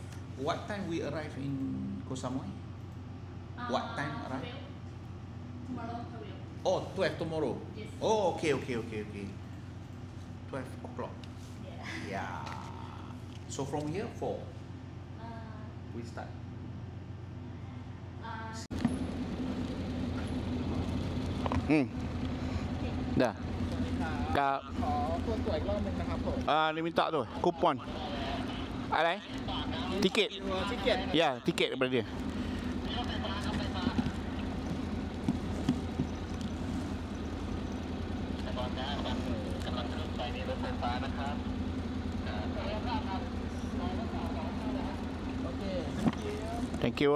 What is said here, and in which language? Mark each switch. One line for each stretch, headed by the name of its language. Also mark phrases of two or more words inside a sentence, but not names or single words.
English: What time we arrive in Koh Samui? What time arrive? 12. Tomorrow 12. Oh, 12 tomorrow. Yes. Oh, okay. 12 o'clock. Yeah. Yeah. So from here 4 we start.
Malay: Dah. Kak.
Thai: ขอตัวตรวจอีกรอบนึงนะครับผม
Malay: Dia minta tu, kupon. Alai? Tiket. tiket Ya, tiket daripada dia.
English: Thank you.